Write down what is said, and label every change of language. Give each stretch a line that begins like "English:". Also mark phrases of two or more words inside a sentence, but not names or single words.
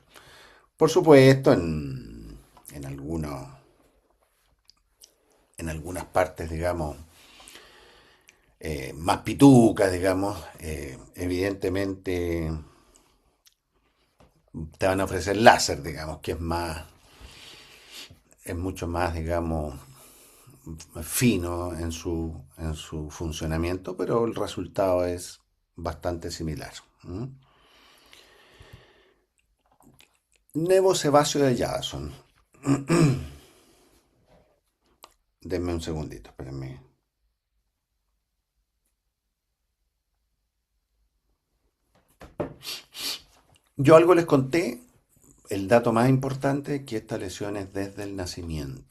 Spanish: Por supuesto, en, algunos, en algunas partes, digamos, más pitucas, digamos, evidentemente te van a ofrecer láser, digamos, que es mucho más, digamos, fino en su funcionamiento, pero el resultado es bastante similar. ¿Mm? Nevo sebáceo de Jadasson. Denme un segundito, espérenme. Yo algo les conté, el dato más importante, que esta lesión es desde el nacimiento.